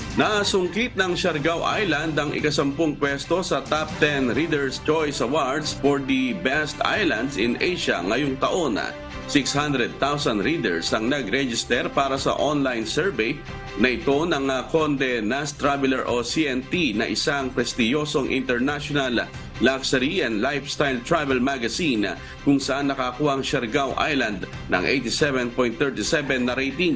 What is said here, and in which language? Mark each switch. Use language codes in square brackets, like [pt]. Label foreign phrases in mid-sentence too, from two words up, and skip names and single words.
[tl] Nasungkit ng Siargao Island ang ika-10 pwesto sa Top 10 Reader's Choice Awards for the Best Islands in Asia ngayong taon. 600,000 readers ang nag-register para sa [en] online survey [tl] na ito ng Conde Nast Traveler o CNT na isang prestiyosong [en] international luxury and lifestyle travel magazine [tl] kung saan nakakuha ang Siargao Island ng 87.37 na rating.